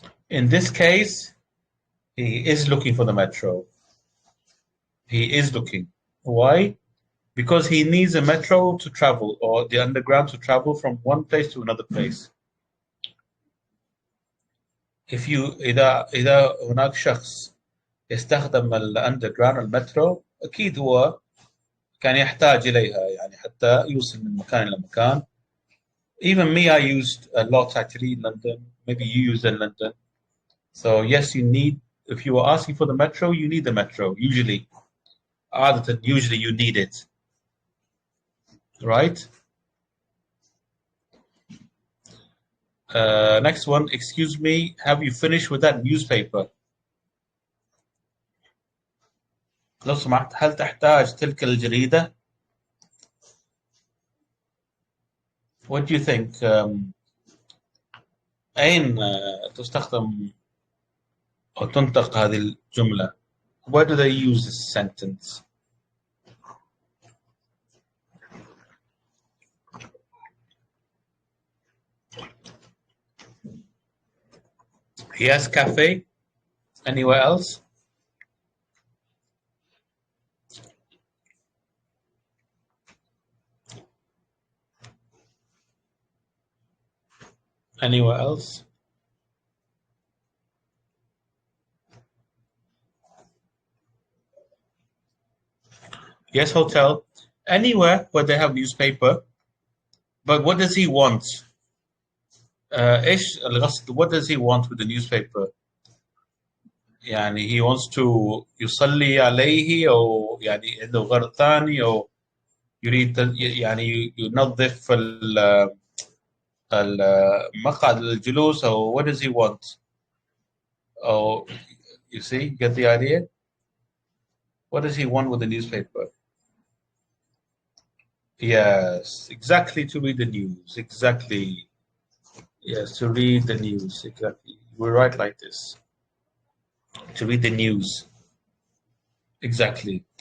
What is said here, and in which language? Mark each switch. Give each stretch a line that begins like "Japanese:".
English: In this case, he is looking for the metro. He is looking. Why? Because he needs a metro to travel, or the underground to travel from one place to another place. If you
Arabic: إذا هناك شخص يستخدم الأندرجراوند المترو، أكيد هو كان يحتاج إليها يعني حتى يوصل من مكان إلى مكان.
English: Even me, I used a lot actually in London. Maybe you use in London. So yes, you need. If you are asking for the metro, you need the metro. Usually, usually you need it, right? Next one. Excuse me. Have you finished with that newspaper?
Arabic: لو سمحت، هل تحتاج تلك الجريدة؟
English: What do you think?
Arabic: أين تستخدم أو تنطق هذه الجملة?
English: Where do they use this sentence? He has cafe. Anywhere else? Anywhere else? Yes, hotel. Anywhere where they have newspaper. But what does he want?
Arabic: ايش القصد?
English: What does he want with the newspaper?
Arabic: يعني
English: he wants to
Arabic: يصلي عليه، أو يعني عنده غرض ثاني، أو يريد يعني ينظف المقعد للجلوس، أو
English: what does he want? Oh, you see, get the idea? What does he want with the newspaper? Yes, exactly, to read the news. Exactly. Yes, to read the news. Exactly. We write like this. To read the news. Exactly.